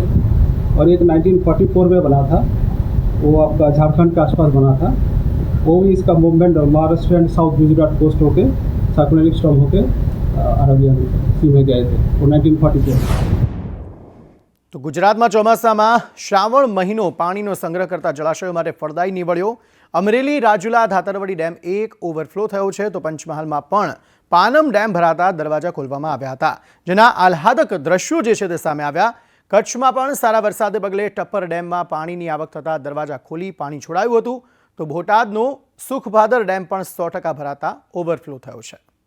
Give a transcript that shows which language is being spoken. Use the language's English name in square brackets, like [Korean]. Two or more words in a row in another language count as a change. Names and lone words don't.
[Hindi] और एक 1944 में बना था, वो आपका झारखंड के आसपास बना था। वो भी इसका मूवमेंट महाराष्ट्र एंड साउथ गुजरात कोस्ट होके [English] cyclonic storm [Hindi] होके अरबियन सी में गए थे, वो 1944। [Gujarati] તો ગુજરાત મેં ચોમાસા મેં શ્રાવણ મહિનો પાણીનો સંગ્રહ કરતા જળાશયો માટે ફળદાયી નીવડ્યો। અમરેલી રાજુલા ધાતરવડી ડેમ 1 ઓવરફ્લો થયો છે, તો પંચમહાલ મેં પણ પાનમ ડેમ ભરાતા દરવાજા ખોલવામાં આવ્યા હતા, જેના આહ્લાદક દૃશ્યો જે છે તે સામે આવ્યા। કચ્છ મેં પણ સારા વરસાદે પગલે ટપ્પર ડેમ મેં પાણીની આવક થતા દરવાજા ખોલી પાણી છોડાયું હતું, તો બોટાદનો સુખભાદર ડેમ પણ 100% ભરાતા ઓવરફ્લો થયો છે।